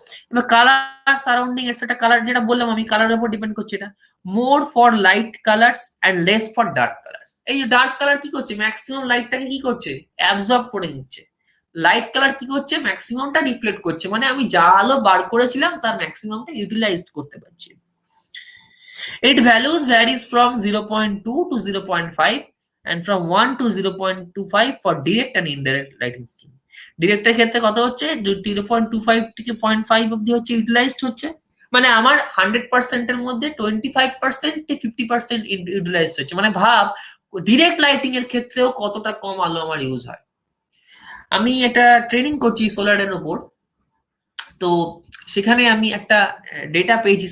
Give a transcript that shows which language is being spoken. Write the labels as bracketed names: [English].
[Bangla] এবার colour, surrounding etcetera, colour যেটা বললাম আমি, কালারের উপর ডিপেন্ড করছে এটা। [English] More for light colours and less for dark colours. [Bangla] এই যে ডার্ক কালার কি করছে, ম্যাক্সিমাম লাইটটাকে কি করছে, অ্যাবজর্ব করে নিচ্ছে। লাইট কালার কি করছে, ম্যাক্সিমামটা রিফ্লেক্ট করছে, মানে আমি যা আলো বার করেছিলাম তার ম্যাক্সিমামটা ইউটিলাইজড করতে পারছি। [English] It values varies from 0.2 to 0.5 and from 1 to 0.25 for direct and indirect lighting scheme. [Bangla] ডিরেক্টের ক্ষেত্রে কত হচ্ছে, 0.25 থেকে 0.5 অব্দি হচ্ছে ইউটিলাইজড হচ্ছে, মানে আমার 100% এর মধ্যে 25% থেকে 50% ইউটিলাইজড হচ্ছে। মানে ভাব, ডিরেক্ট লাইটিং এর ক্ষেত্রেও কতটা কম আলো আমার ইউজ হয়। আমি এটা ট্রেনিং করছি সোলারের উপর, তো সেখানে আমি একটা ডেটা পেয়েছি।